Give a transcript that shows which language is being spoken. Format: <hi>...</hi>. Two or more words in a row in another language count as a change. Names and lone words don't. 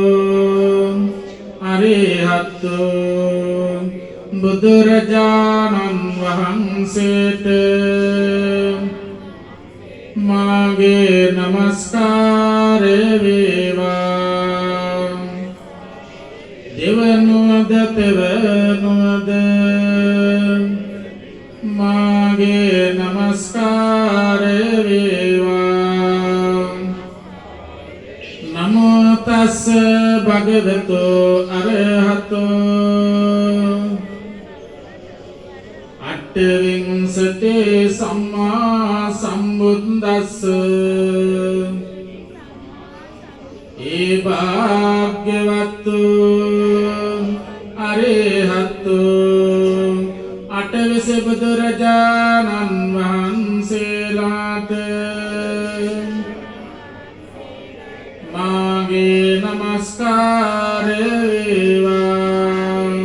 <si>අරහතෝ බුදුරජාණන් වහන්සේට මාගේ නමස්කාරය වේවා. දෙවනුවද තෙවනුවද මාගේ නමස්කාරය වේවා.</si> <pi>නමෝ තස්ස භගවතු අරහතෝ අට්ඨවිංසති සම්මා සම්බුද්දස්ස</pi> <si>ඒ</si> <pi>භාග්‍යවතු අරහතු</pi> <si>අටවිස බුදුරජාණන් වහන්සේලාට මාගේ නමස්කාරය වේවා.</si>